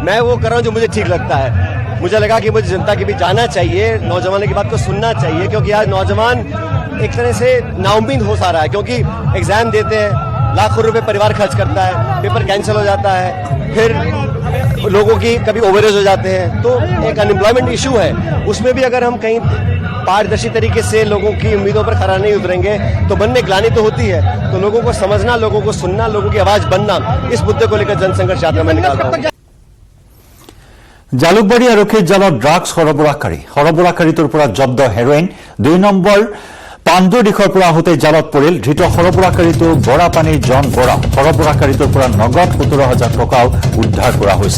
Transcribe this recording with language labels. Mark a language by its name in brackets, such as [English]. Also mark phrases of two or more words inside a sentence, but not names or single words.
[Hindi] मैं वो कर रहा हूँ जो मुझे ठीक लगता है। मुझे लगा कि मुझे जनता के बीच जाना चाहिए, नौजवानों की बात को सुनना चाहिए, क्योंकि आज नौजवान एक तरह से नाउम्मीद हो सा रहा है, क्योंकि एग्जाम देते हैं, लाखों रुपए परिवार खर्च करता है, [English] paper cancel [Hindi] हो जाता है, फिर लोगों की कभी ओवरेज हो जाते हैं, तो एक [English] unemployment issue [Hindi] है। उसमें भी अगर हम कहीं पारदर्शी तरीके से लोगों की उम्मीदों पर खरा नहीं उतरेंगे तो मन में ग्लानि तो होती है। तो लोगों को समझना, लोगों को सुनना, लोगों की आवाज बनना, इस मुद्दे को लेकर जनसंघर्ष यात्रा में निकाल रहा हूं। [Assamese] জালুকবাৰী আৰক্ষীৰ জালত ড্ৰাগছ সৰবৰাহকাৰীটোৰ পৰা জব্দ হেৰোইন 2 নম্বৰ পাণ্ডুৰ দিশৰ পৰা আহোঁতে জালত পৰিল। ধৃত সৰবৰাহকাৰীটো বৰাপানীৰ জন বৰা। সৰবৰাহকাৰীটোৰ পৰা নগদ 17,000 টকাও উদ্ধাৰ কৰা হৈছে।